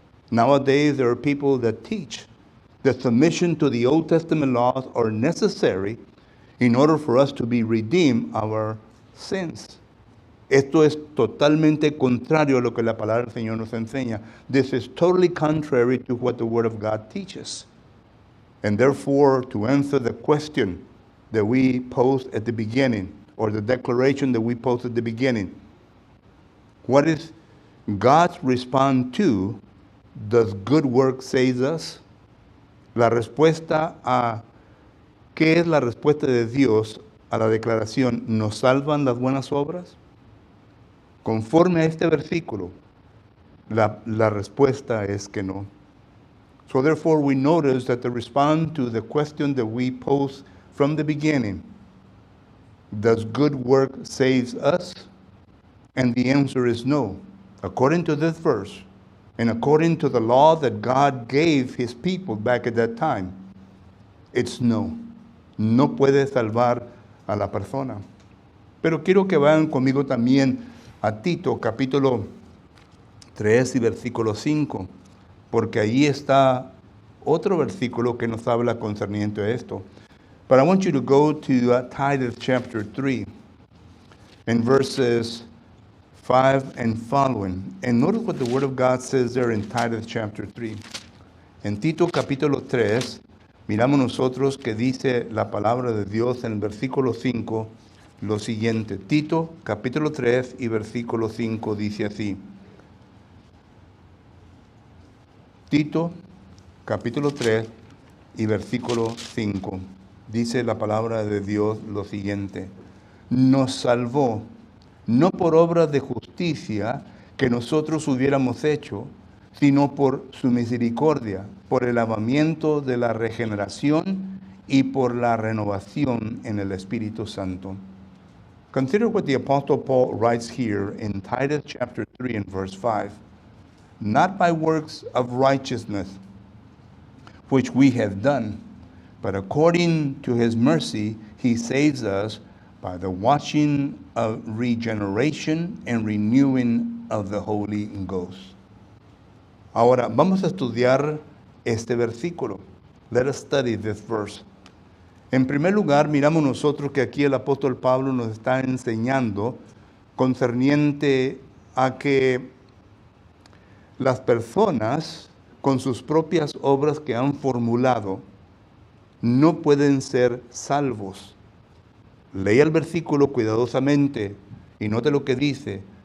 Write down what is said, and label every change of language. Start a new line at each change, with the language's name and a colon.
English: Nowadays there are people that teach that submission to the Old Testament laws are necessary in order for us to be redeemed our sins.
Spanish: Esto es totalmente contrario a lo que la palabra del Señor nos enseña.
English: This is totally contrary to what the Word of God teaches. And therefore, to answer the question that we posed at the beginning, or the declaration that we posed at the beginning, what is God's response to, does good work save us?
Spanish: La respuesta a, ¿qué es la respuesta de Dios a la declaración, ¿nos salvan las buenas obras? Conforme a este versículo, la respuesta es que no.
English: So therefore we notice that the response to the question that we posed from the beginning, does good work save us? And the answer is no. According to this verse, and according to the law that God gave his people back at that time, it's no.
Spanish: No puede salvar a la persona. Pero quiero que vayan conmigo también a Tito, capítulo 3 y versículo 5, porque ahí está otro versículo que nos habla concerniente a esto.
English: But I want you to go to Titus chapter 3 and verses 5 and following. And notice what the Word of God says there in Titus chapter 3.
Spanish: En Tito capítulo 3, miramos nosotros que dice la palabra de Dios en el versículo 5 lo siguiente. Tito capítulo 3 y versículo 5 dice así. Tito capítulo 3 y versículo 5. Dice la palabra de Dios lo siguiente: nos salvó, no por obras de justicia que nosotros hubiéramos hecho, sino por su misericordia, por el lavamiento de la regeneración y por la renovación en el Espíritu Santo.
English: Consider what the Apostle Paul writes here in Titus chapter 3 and verse 5. Not by works of righteousness, which we have done, but according to his mercy, he saves us by the washing of regeneration and renewing of the Holy Ghost.
Spanish: Ahora, vamos a estudiar este versículo.
English: Let us study this verse.
Spanish: En primer lugar, miramos nosotros que aquí el apóstol Pablo nos está enseñando concerniente a que las personas, con sus propias obras que han formulado, no pueden ser salvos. Lea el versículo cuidadosamente y note lo que dice.